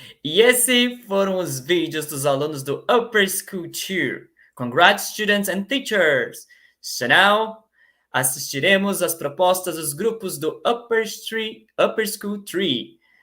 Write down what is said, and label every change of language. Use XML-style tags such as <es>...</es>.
<pt>E esses foram os vídeos dos alunos do Upper School 2.</pt> <en>Congrats, students and teachers! So now,</en> <pt>assistiremos às propostas dos grupos do Upper School 3.</pt>